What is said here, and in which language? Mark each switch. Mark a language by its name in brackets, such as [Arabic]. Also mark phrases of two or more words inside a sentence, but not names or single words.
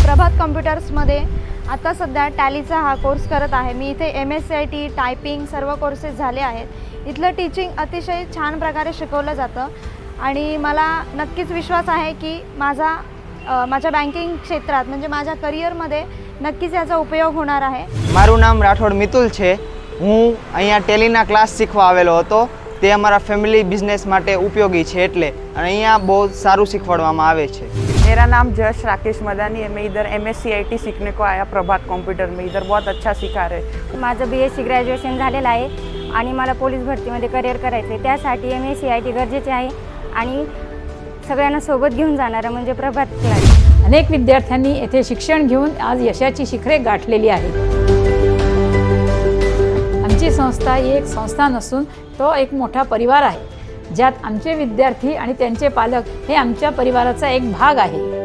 [Marathi] प्रभात कॉम्प्युटर्समध्ये आता सध्या टॅलीचा हा कोर्स करत आहे मी। इथे MSCIT, टायपिंग सर्व कोर्सेस झाले आहेत। इथलं टीचिंग अतिशय छान प्रकारे शिकवलं जातं आणि मला नक्कीच विश्वास आहे की माझ्या बँकिंग क्षेत्रात म्हणजे माझ्या करिअरमध्ये नक्कीच याचा उपयोग होणार आहे। [Gujarati] મારું નામ રાઠોડ મિતુલ છે। હું અહીંયા ટેલીના ક્લાસ શીખવા આવેલો હતો। તે અમારા ફેમિલી બિઝનેસ માટે ઉપયોગી છે એટલે અને અહીંયા બહુ સારું શીખવાડવામાં આવે છે। [Hindi] मेरा नाम जश राकेश मदानी है। मैं इधर MSCIT सीखने को आया प्रभात कंप्यूटर में। इधर बहुत अच्छा सिखा रहे। [Marathi] माझं BSc ग्रॅज्युएशन झालेलं आहे आणि मला पोलीस भरतीमध्ये करिअर करायचं आहे। त्यासाठी MSCIT गरजेचे आहे आणि सगळ्यांना सोबत घेऊन जाणारं म्हणजे प्रभात क्लास। अनेक विद्यार्थ्यांनी येथे शिक्षण घेऊन आज यशाची शिखरे गाठलेली आहेत। आमची संस्था ही एक संस्था नसून तो एक मोठा परिवार आहे, ज्यात आमचे विद्यार्थी आणि त्यांचे पालक हे आमच्या परिवाराचा एक भाग आहे।